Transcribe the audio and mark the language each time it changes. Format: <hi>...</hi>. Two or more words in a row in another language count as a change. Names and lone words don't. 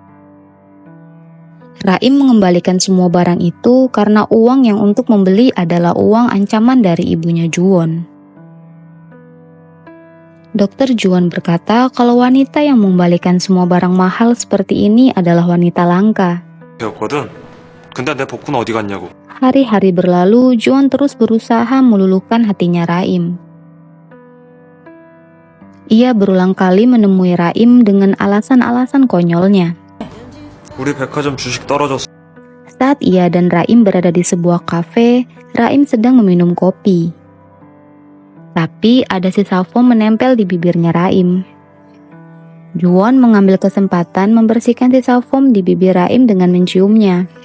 <id>Raim mengembalikan semua barang itu karena uang yang untuk membeli adalah uang ancaman dari ibunya Juwon. Dokter Juwon berkata kalau wanita yang mengembalikan semua barang mahal seperti ini adalah wanita langka.</id> <ko>되었거든. 근데 내 복구는 어디 갔냐고.</ko> <id>Hari-hari berlalu, Juwon terus berusaha meluluhkan hatinya Raim. Ia berulang kali menemui Raim dengan alasan-alasan konyolnya.</id> <ko>우리 백화점 주식 떨어졌어.</ko> <id>Saat ia dan Raim berada di sebuah kafe, Raim sedang meminum kopi. Tapi ada sisa foam menempel di bibirnya Raim. Juwon mengambil kesempatan membersihkan sisa foam di bibir Raim dengan menciumnya.</id>